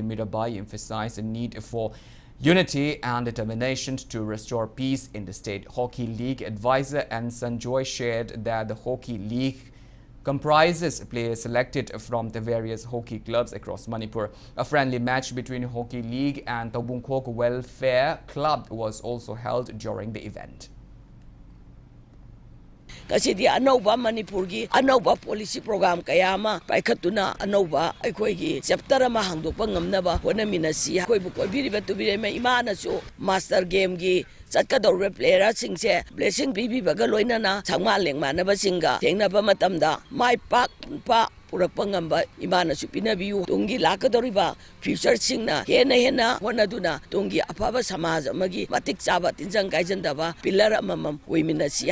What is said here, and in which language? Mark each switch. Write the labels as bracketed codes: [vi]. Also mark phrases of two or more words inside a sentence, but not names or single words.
[en] Mirabai emphasized the need for unity and determination to restore peace in the state. Hockey League advisor and Sanjoy shared that the Hockey League comprises players selected from the various hockey clubs across Manipur. A friendly match between Hockey League and Taubungkhok Welfare Club was also held during the event. [mni] Kasidi anova Manipurgi anova policy program kayama paikhatuna anova aikoigi chapter ama hangdokpa ngamnaba honaminasi koibu koibiriba tubirema imana su [en] master game [mni] gi chatkadorbe player singse blessing bibibaga loinana changma lengmanaba singa tengnaba matamda mai pak pa purakpa ngamba imana su pinabiu tungi lakadoriba future singna hena honaduna tungi afaba samaj amagi matik chaba tinjang gaijandaba pillar amamam oiminasi.